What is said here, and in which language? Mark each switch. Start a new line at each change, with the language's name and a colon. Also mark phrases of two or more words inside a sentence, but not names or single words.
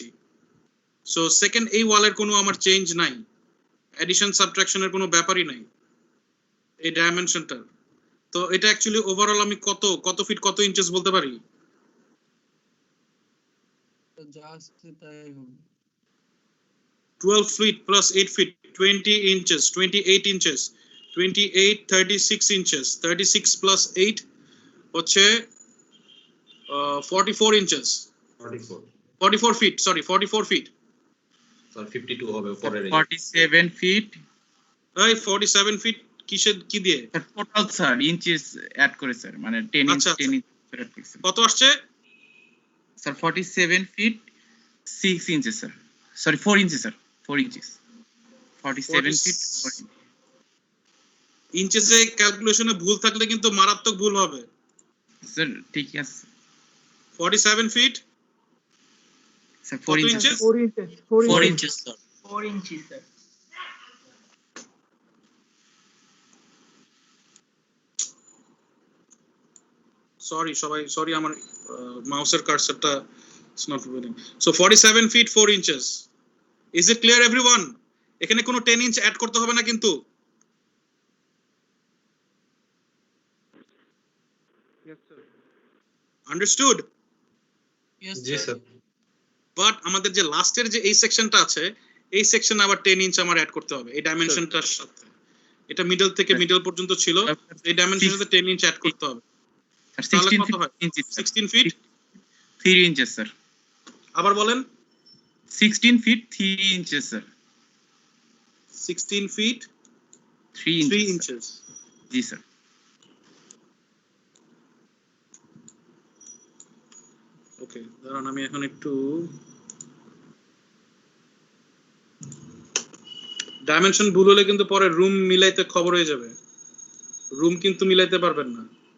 Bangla: সো সেকেন্ড এই ওয়ালের কোনো আমার চেঞ্জ নাই, এডিশন সাবট্রাকশনের কোনো ব্যাপারই নাই এই ডাইমেনশনটার। তো এটা অ্যাকচুয়ালি ওভারঅল আমি কত ফিট কত ইঞ্চেস বলতে পারি? Just তাই হবে।
English: 12 feet plus 8 feet 20 inches 28 inches 28 36 inches 36 plus 8 হচ্ছে 44 inches 44 feet, sorry 44 feet,
Bangla: Sir, 52 হবে পরের। 47 ফিট এই 47 feet কি দিয়ে টোটাল স্যার
English: inches add
Bangla: করে স্যার, মানে 10 ইঞ্চ আচ্ছা, 10 ইঞ্চ করে ফিক্স কত আসছে? স্যার 47 ফিট 6 ইঞ্চেস স্যার, সরি 4 ইঞ্চেস স্যার, 4 ইঞ্চেস 47 ফিট 4 ইঞ্চ। ইঞ্চেসে ক্যালকুলেশনে ভুল থাকলে কিন্তু মারাত্মক ভুল হবে। স্যার ঠিক আছে
English: 47 feet স্যার কত 4 inches? ইঞ্চেস 4 inches. 4 inches, sir. 4 inches, sir.
Bangla: সরি আমার মাউসের কার্সারটা
English: it's not moving. সো 47 feet 4 inches. is it clear everyone?
Bangla: এখানে কোনো 10 ইঞ্চ অ্যাড করতে হবে না কিন্তু।
English: Yes, sir. আন্ডারস্টুড? Yes,
Bangla: জি স্যার। বাট আমাদের যে লাস্টের যে এই সেকশনটা আছে, এই সেকশনে আবার 10 ইঞ্চ আমার অ্যাড করতে হবে এই ডাইমেনশনটার সাথে। এটা মিডল থেকে মিডল পর্যন্ত ছিল, এই ডাইমেনশনের সাথে 10 ইঞ্চ অ্যাড করতে হবে। তাহলে 16 কত হয়?
English: inches, sir.
Bangla: 16 ফিট।
English: 3 inches, sir.
Bangla: আবার বলেন।
English: 16 feet 3 inches, sir.
Bangla: 16 ফিট
English: 3 inches. 3 sir.
Bangla: ইঞ্চেস। জি স্যার। ওকে, দাঁড়ান আমি এখন একটু ডাইমেনশন ভুল হলে কিন্তু পরে রুম মিলাইতে খবর হয়ে যাবে, রুম কিন্তু মিলাইতে পারবেন না।